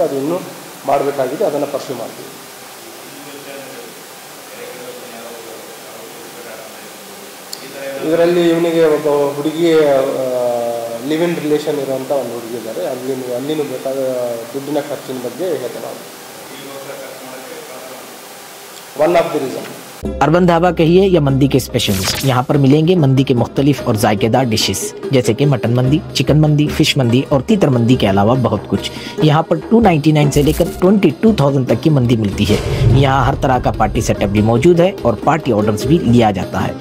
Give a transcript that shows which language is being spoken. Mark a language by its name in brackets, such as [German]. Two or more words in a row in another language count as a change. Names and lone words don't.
[Kannada] ಅದು ಇನ್ನೂ ಮಾಡಬೇಕಾಗಿದೆ, ಅದನ್ನು ಪರ್ಸ್ಯೂ ಮಾಡ್ತೀವಿ. ಇದರಲ್ಲಿ ಇವನಿಗೆ ಒಬ್ಬ ಹುಡುಗಿ [English] live in relation [Kannada] ಇರುವಂಥ ಒಂದು ಹುಡುಗಿ ಇದ್ದಾರೆ. ಅಲ್ಲಿನೂ ಬೇಕಾದ ದುಡ್ಡಿನ ಖರ್ಚಿನ ಬಗ್ಗೆ ಹೇಳ್ತೇವೆ ನಾವು. [English] one of the reason [Hindi] अर्बन ढाबा कहिए या मंदी के स्पेशलिस्ट, यहाँ पर मिलेंगे मंदी के मुख्तलिफ और जायकेदार डिशेस जैसे कि मटन मंदी, चिकन मंदी, फिश मंदी और तीतर मंदी के अलावा बहुत कुछ। यहाँ पर 299 से लेकर 22,000 तक की मंदी मिलती है। यहाँ हर तरह का [English] party setup [Hindi] भी मौजूद है और [English] party orders [Hindi] भी लिया जाता है।